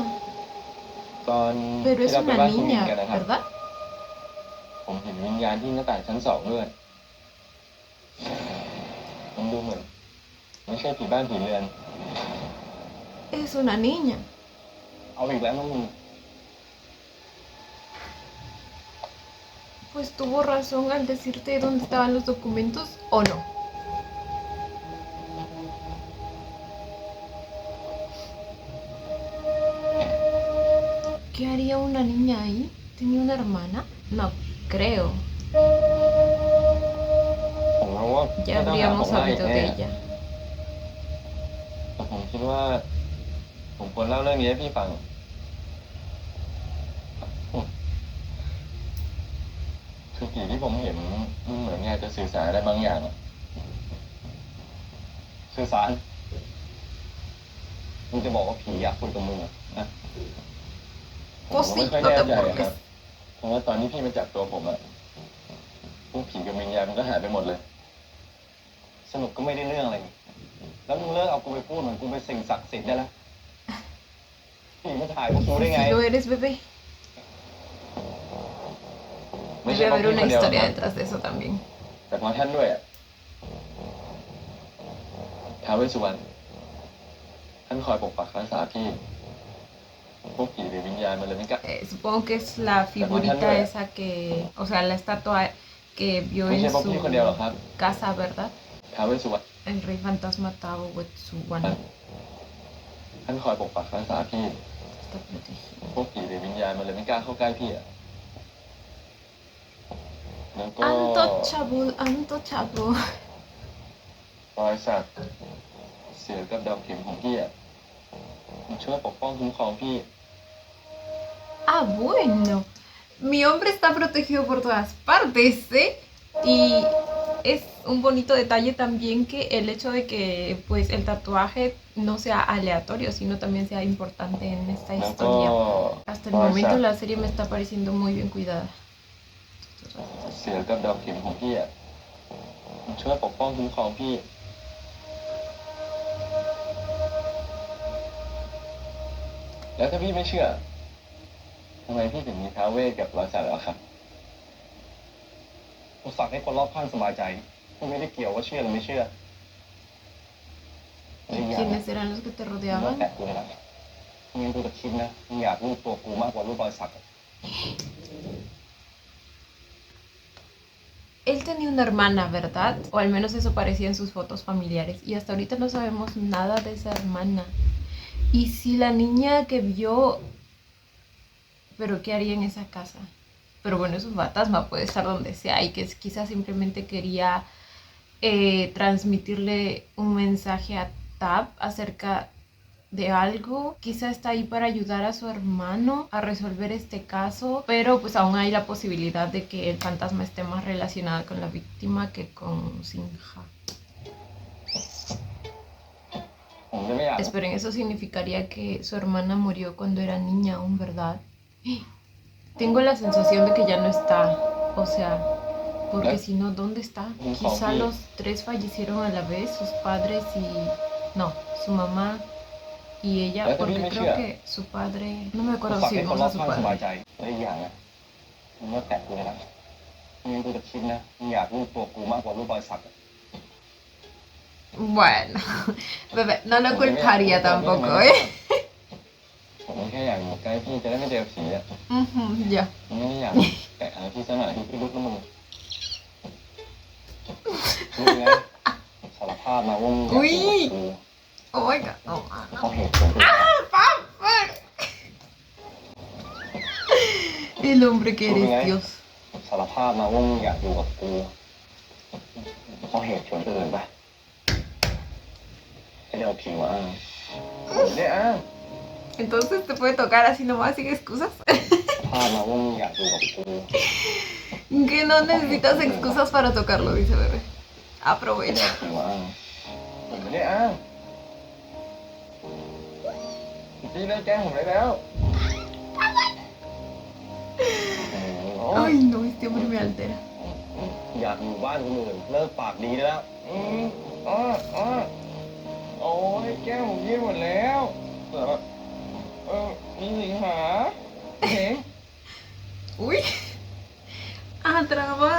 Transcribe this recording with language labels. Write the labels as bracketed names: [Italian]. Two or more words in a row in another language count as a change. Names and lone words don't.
[Thai] ตอน [Spanish] Pero [Thai] ที่ [Spanish] es [Thai] เราไป [Spanish] una [Thai] บ้านคุณหญิง [Spanish] niña, [Thai] กันนะครับ [Spanish] ¿verdad? [Thai] ผมเห็นวิญญาณที่หน้าต่างชั้น2ด้วยมันดูเหมือนไม่ใช่ผีบ้านผีเรือน [Spanish] Es una niña. [Thai] เอาอีกแล้วน้องมึง [Spanish] Pues tuvo razón al decirte dónde estaban los documentos o no. ¿Qué haría una niña ahí? ¿Tenía una hermana? No creo. [Thai] ผมรู้ว่า [Spanish] Ya [Thai] ไม่ต้องหาผม [Spanish] habríamos [Thai] มาอีก [Spanish] sabido [Thai] แน่ [Spanish] de ella. [Thai] แต่ผมคิดว่า ผมควรเล่าเรื่องนี้ให้พี่ฟัง คือผีที่ผมเห็นมันเหมือนอยากจะสื่อสารอะไรบางอย่างอะสื่อสารมึงจะบอกว่าผีอยากคุยกับมึงเหรอนะ ผมก็ไม่ค่อย [Spanish] Cosito [Thai] แน่ [Spanish] te [Thai] ใจอะค [Spanish] burles. [Thai] รับ เพราะว่าตอนที่พี่มาจับตัวผมอะพวกผีกับวิญญาณมันก็หายไปหมดเลย สนุกก็ไม่ได้เรื่องอะไรนี่แล้วมึงเลิกเอากูไปพูดเหมือนกูเป็นสิ่งศักดิ์สิทธิ์ได้แล้วผีมาถ่ายพวกกูได้ไง [Spanish] Si lo eres, bebé. [Thai] ไม่ใช่ [Spanish] Debe [Thai] เพราะ [Spanish] haber [Thai] พี่ [Spanish] una [Thai] คนเดียวหรอก [Spanish] historia [Thai] ครับ [Spanish] detrás de eso también. [Thai] แต่เพราะท่านด้วยอะท้าวเวสสุวรรณท่านคอยปกปักรักษาพี่ พวกผีหรือวิญญาณมันเลยไม่กล้า [Spanish] Supongo que es la figurita esa que, o sea, la estatua que vio [Thai] ไม่ [Spanish] en [Thai] ใช่เพราะพี่คนเดียวหรอกครับ [Spanish] su casa, ¿verdad? [Thai] ท้าวเวสสุวรรณ [Spanish] El rey fantasma Tao Wetsuwan [Thai] ท่านคอยปกปักรักษาพี่ [Spanish] está protegido. [Thai] พวกผีหรือวิญญาณมันเลยไม่กล้าเข้าใกล้พี่อะแล้วก็ [Spanish] Untouchable. [Thai] รอยสักเสือกับดอกเข็มของพี่อะมันช่วยปกป้องคุ้มครองพี่ [Spanish] Ah, bueno. Mi hombre está protegido por todas partes, ¿eh? Y es un bonito detalle también que el hecho de que pues el tatuaje no sea aleatorio, sino también sea importante en esta [Thai] แล้วก็ [Spanish] historia. Hasta el [Thai] รอย [Spanish] momento [Thai] สัก [Spanish] la serie me está pareciendo muy bien cuidada. [Thai] เสือกับดอกเข็มของพี่อะมันช่วยปกป้องคุ้มครองพี่ แล้วถ้าพี่ไม่เชื่อทำไมพี่ถึงมีท้าวเวสกับรอยสักเหรอครับผมสักให้คนรอบข้างสบายใจไม่ได้เกี่ยวว่าเชื่อหรือไม่เชื่อและอีก [Spanish] ¿Y [Thai] อย่าง [Spanish] quiénes eran los que te [Thai] มึงเลิก [Spanish] rodeaban? [Thai] แตะกูเลยละมึงยังกูจะคิดนะมึงอยากรูปตัวกูมากกว่ารูปรอยสักอะ [Spanish] Él tenía una hermana, ¿verdad? O al menos eso parecía en sus fotos familiares. Y hasta ahorita no sabemos nada de esa hermana. Y si la niña que vio... ¿Pero qué haría en esa casa? Pero bueno, es un fantasma, puede estar donde sea y que quizás simplemente quería transmitirle un mensaje a Tab acerca de algo. Quizá está ahí para ayudar a su hermano a resolver este caso, pero pues aún hay la posibilidad de que el fantasma esté más relacionado con la víctima que con Sinha. [Thai] ผมจะไม่อยาก [Spanish] Esperen, eso significaría que su hermana murió cuando era niña aún, ¿verdad? Tengo la sensación de que ya no está, o sea, porque si no, ¿dónde está? Quizá los tres fallecieron a la vez, sus padres y... No, su mamá y ella, porque creo que su padre... No me [Thai] กู [Spanish] acuerdo [Thai] สัก [Spanish] si [Thai] ให้คน [Spanish] vimos [Thai] รอ [Spanish] a [Thai] บ [Spanish] su [Thai] ข้างสบาย [Spanish] padre. [Thai] ใจและอีกอย่างนะมึงเลิกแตะกูเลยละมึงยังกูจะคิดนะมึงอยากรูปตัวกูมากกว่ารูปรอยสักอะ [Spanish] Bueno, bebé, no lo culparía tampoco, ¿eh? [Thai] ผมแค่อยากอยู่ใกล้พี่จะได้ไม่เจอผีอ่ะ [Spanish] Ujú, ya. [Thai] มึงไม่ได้อยากแตะอะไรพี่ซะหน่อยพี่รุดแล้วมึงรู้ไงสารภาพมาว่ามึงอยากอยู่กับกู [English] Oh my god. Oh, [Thai] เพราะเหตุผล [Spanish] el hombre que eres Dios. [Thai] สารภาพมาว่ามึงอยากอยู่กับกูเพราะเหตุผลอื่นปะไม่ได้เอาผีมาอ้างไม่ได้อ้าง [Spanish] Entonces te puede tocar así nomás sin excusas. [Thai] ภาพมาว่ามึงอยากอยู่กับกู [Spanish] Que no necesitas excusas para tocarlo, dice bebé. [Thai] ไม่ได้ [Spanish] Aprovecha. [Thai] เอาผีมาอ้างไม่ได้อ้างพี่เลิกแกล้งผมได้แล้ว [Spanish] Ay, no, este hombre me altera. [Thai] อยากอยู่บ้านคนอื่นเลิกปากดีได้แล้วโอ้ยแก้วผมยืดหมดแล้วแต่แบบมีสิงหาเห็น [Spanish] Uy. Atrapaba.